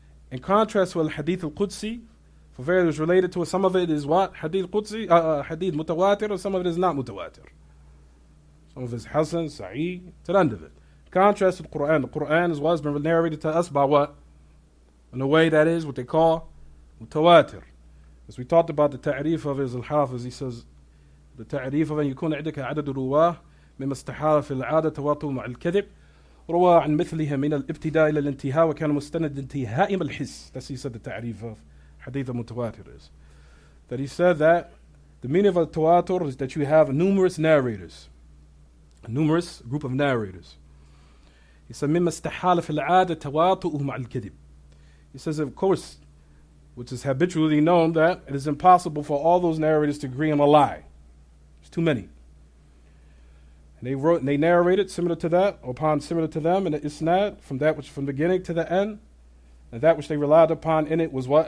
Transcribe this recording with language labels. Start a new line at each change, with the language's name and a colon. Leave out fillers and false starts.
English: In contrast to al-Hadith al-Qudsi, for various related to it, some of it is what? Hadith Qudsi, Hadith mutawatir, or some of it is not mutawatir. Some of it is Hasan, Sa'id, to the end of it. In contrast to the Quran is what has been narrated to us by what? In a way that is what they call mutawatir. As we talked about the ta'rif of
Arabic: his al-Hafiz, he says, the ta'rif of أن يكون عندك عدد رواه مما استحال في العادة تواطؤ مع الكذب روى عن مثلها من الابتداء إلى الانتهاء وكان مستند انتهاء الحس.
English: That's he said the ta'rif of Hadith al-Mutawatir is. That he said that the meaning of al-Tawatur is that you have numerous narrators, a numerous group of narrators. He said
Arabic: مما استحال في العادة تواطؤ مع الكذب.
English: He says, of course, which is habitually known, that it is impossible for all those narrators to agree on a lie. It's too many. And they narrated similar to that, or upon similar to them in the isnad, from that which from beginning to the end, and that which they relied upon in it was what?